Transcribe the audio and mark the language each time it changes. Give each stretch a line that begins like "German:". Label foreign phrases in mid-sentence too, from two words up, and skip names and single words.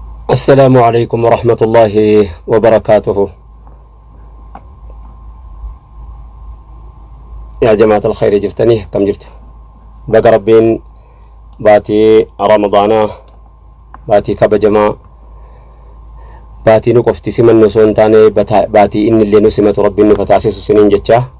Arabic: السلام عليكم ورحمة الله وبركاته. يا جماعة الخير،
Oromo: jirtanii akkam jirtu? Baga Rabbiin baatii Ramadaanaa, baatii kabajamaa, baatii nu qofti simannu osoo hin taane, bata-, baatii inni illee nu simatu Rabbiin nu fataasisu siniin jecha.